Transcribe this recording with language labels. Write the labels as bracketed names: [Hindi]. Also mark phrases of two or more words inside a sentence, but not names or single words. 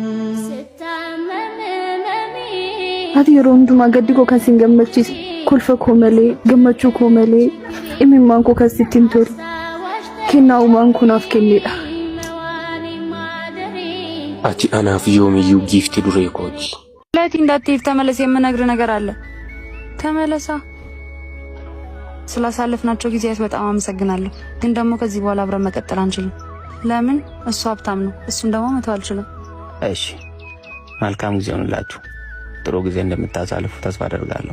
[Oromo] Ati yeroo hundumaa gaddi koo kan siin gammachiisu kolfa koo malee gammachuu koo malee imimmaan koo kan sitti hin tolu. Kennaa uumaan kunaaf kennedha. Ati anaaf yoomiyyuu giifti duree kooti. [Amharic] Laati እንዳትሄድ ተመለስ የምነግርህ ነገር አለ። ተመለሳ። ስላሳለፍናቸው ጊዜያት በጣም አመሰግናለሁ። ግን ደግሞ ከዚህ በኋላ አብረን መቀጠል አንችልም። ለምን? እሱ ሀብታም ነው። እሱን ደግሞ መተው አልችልም። እሺ መልካም ጊዜ ይሁንላችሁ። ጥሩ ጊዜ እንደምታሳልፉ ተስፋ አደርጋለሁ።